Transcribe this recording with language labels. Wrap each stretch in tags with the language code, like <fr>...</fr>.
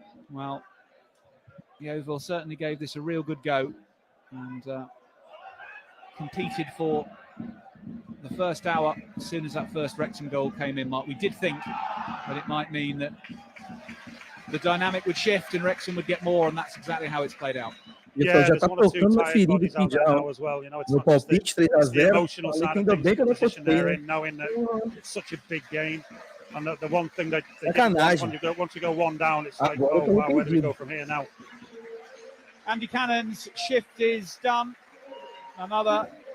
<en>Well, Yeovil certainly gave this a real good go and competed for the first hour as soon as that first Wrexham goal came in, Mark. We did think that it might mean that the dynamic would shift and Wrexham would get more, and that's exactly how it's played out.</en> <pt>Já tá tocando a ferida aqui já. No palpite 3-0.</pt> <en>Emotional side of things, the position they're in, knowing that it's such a big game. And the one thing that they once you go one down, it's like, oh wow, where do we go from here now? Andy Cannon's shift is done. Another</en>